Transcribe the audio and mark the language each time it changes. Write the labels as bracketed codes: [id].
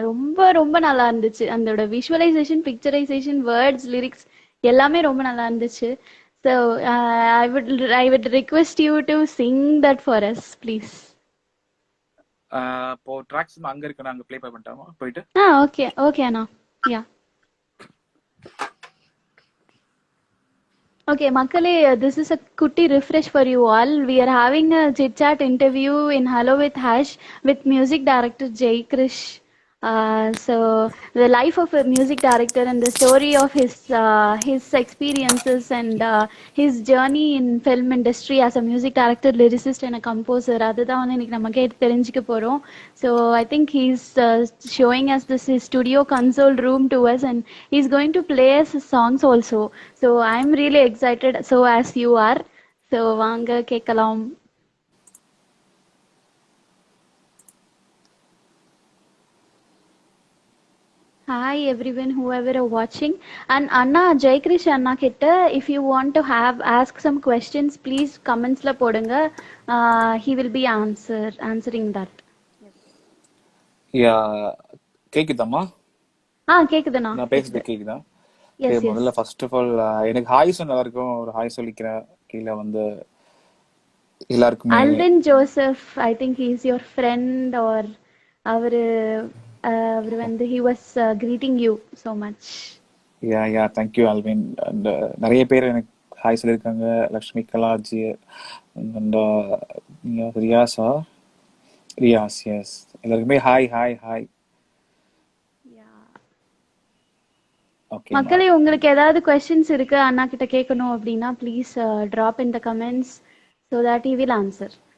[ta] ரொம்ப ரொம்ப நல்லா இருந்துச்சு. அதோட விஷுவலைசேஷன், பிக்சரைசேஷன், வேர்ட்ஸ், லிரிக்ஸ் எல்லாமே ரொம்ப நல்லா இருந்துச்சு. [en] So I would request you to sing that for us please. [ta] இப்போ ட்ராக்ஸ் அங்க இருக்கு, நாங்க ப்ளே பண்ணிட்டோமா போயிட்டு? Okay okay Anna. [en] Yeah Okay, Makale, this is a kutti refresh for you all. We are having a chit chat interview in Hello with Hash with music director Jay Krish. So the life of a music director and the story of his experiences and his journey in film industry as a music director, lyricist and a composer. [ta] அதுதான் வந்து இன்னைக்கு நம்ம கேட்டு தெரிஞ்சுக்க போறோம். [en] So I think he's showing us this his studio console room to us, and he's going to play us his songs also. So I'm really excited. So as you are. [ta] So வாங்க கேட்கலாம். [en] Hi everyone, whoever are watching. And Anna, Jaykrish Anna [ta] kitta, [en] if you want to ask some questions, please comments [ta] la podunga. [en] He will be answering that. [ta] யா, கேக்குதாம்மா? கேக்குதுண்ணா, நான் கேக்குது. பேசுறது கேக்குதா? [en] Yes, yes. [ta] முதல்ல first of all எனக்கு hi சொன்ன எல்லாருக்கும் ஒரு hi சொல்லிக்கிறேன். கீழே வந்து எல்லாருக்குமே. [en] Alvin Joseph, I think he is your friend or [ta] அவரு வந்து [en] he was greeting you so much. Yeah yeah, thank you Alvin. [ta] And நிறைய பேர் எனக்கு ஹாய் சொல்லியிருக்காங்க. லக்ஷ்மி கலாஜி அண்ட் ரியாஸா, ரியாஸ், எஸ், எல்லாருக்குமே ஹாய் ஹாய் ஹாய். [en] okay [ta] மக்களே, உங்களுக்கு ஏதாவது கொஸ்டின்ஸ் இருக்கு அண்ணா கிட்ட கேட்கணும் அப்படின்னா [en] Please drop in the comments so that he will answer.